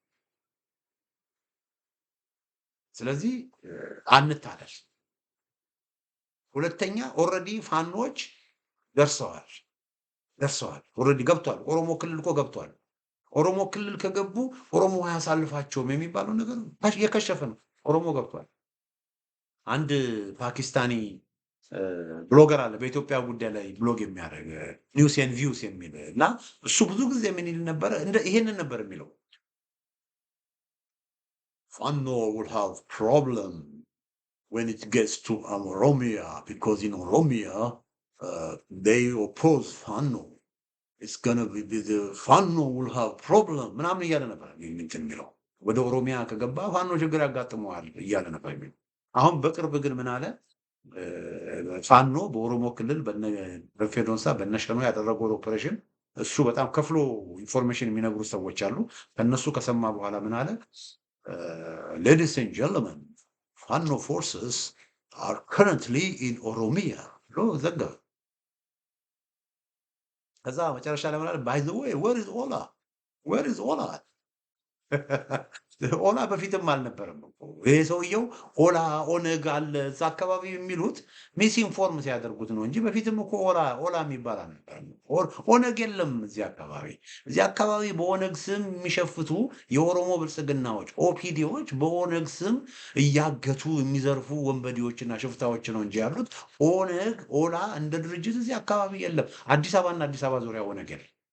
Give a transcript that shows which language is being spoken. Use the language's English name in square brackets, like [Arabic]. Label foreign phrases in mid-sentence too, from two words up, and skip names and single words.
[Amharic] ስለዚህ አንታለል። ሁለተኛ ኦልሬዲ ፋኖች ደርሰዋል ኦልሬዲ ገብቷል። ኦሮሞ ክልል እኮ ገብቷል። ኦሮሞ ክልል ከገቡ ኦሮሞ አያሳልፋቸውም የሚባለው ነገር የከሸፈ ነው። ኦሮሞ ገብቷል። አንድ [English] Pakistani blogger [Amharic] አለ በኢትዮጵያ ጉዳይ ላይ ብሎግ የሚያደርግ ኒውስ ኤንድ ቪውስ የሚል እና እሱ ብዙ ጊዜ ምን ይል ነበረ? ይሄንን ነበር የሚለው [English] ፋኖ will have problem when it gets to Oromia, because in Oromia, they oppose Fano. It's gonna be the Fano will have problem. [Amharic] ምናምን እያለ ነበር የሚለው ወደ ኦሮሚያ ከገባ ፋኖ ችግር ያጋጥመዋል እያለ ነበር የሚለው። አሁን በቅርብ ግን ምን አለ? ፋኖ በኦሮሞ ክልል በፌዶንሳ በነሸኖ ያደረገው ኦፕሬሽን እሱ በጣም ከፍሎ ኢንፎርሜሽን የሚነግሩ ሰዎች አሉ። ከነሱ ከሰማ በኋላ ምን አለ? [English] Ladies and gentlemen, Fano forces are currently in Oromia. [Amharic] ብሎ ዘገበ። ከዛ መጨረሻ ላይ ምናለ [English] by the way, where is Ola? Where is Ola? [Amharic] ኦላ በፊትም አልነበረም እኮ ይሄ ሰውየው ኦላ ኦነግ አለ እዛ አካባቢ የሚሉት ሚስኢንፎርም ሲያደርጉት ነው እንጂ በፊትም እኮ ኦላ የሚባል አልነበረም። ኦነግ የለም እዚህ አካባቢ። እዚህ አካባቢ በኦነግ ስም የሚሸፍቱ የኦሮሞ ብልጽግናዎች ኦፒዲዎች በኦነግ ስም እያገቱ የሚዘርፉ ወንበዴዎችና ሽፍታዎች ነው እንጂ ያሉት ኦነግ ኦላ እንደ ድርጅት እዚህ አካባቢ የለም። አዲስ አበባና አዲስ አበባ ዙሪያ ኦነግ የለም።